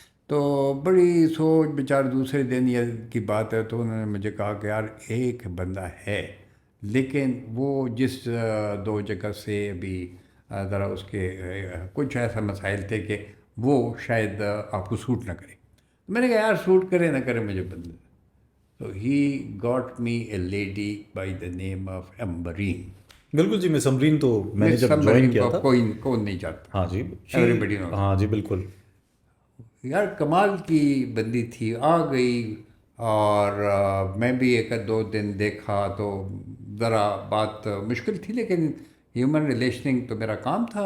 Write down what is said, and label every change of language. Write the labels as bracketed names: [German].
[Urdu] تو بڑی سوچ بچار دوسرے دن یہ کی بات ہے, تو انہوں نے مجھے کہا کہ یار ایک بندہ ہے لیکن وہ جس 2 جگہ سے ابھی ذرا اس کے کچھ ایسا مسائل تھے کہ وہ شاید آپ کو سوٹ نہ کرے. میں نے کہا یار سوٹ کرے نہ کرے مجھے بندہ. [English] تو he got me a lady by the name of Ambreen. [Urdu] بالکل جی, مس امبرین تو میں نے جب جوائن کیا تھا, کون نہیں جانتا. ہاں جی, [English] Every knows. [Urdu] ہاں جی بالکل. یار کمال کی بندی تھی, آ گئی, اور میں بھی 1-2 دن دیکھا تو ذرا بات مشکل تھی, لیکن ہیومن ریلیشننگ تو میرا کام تھا.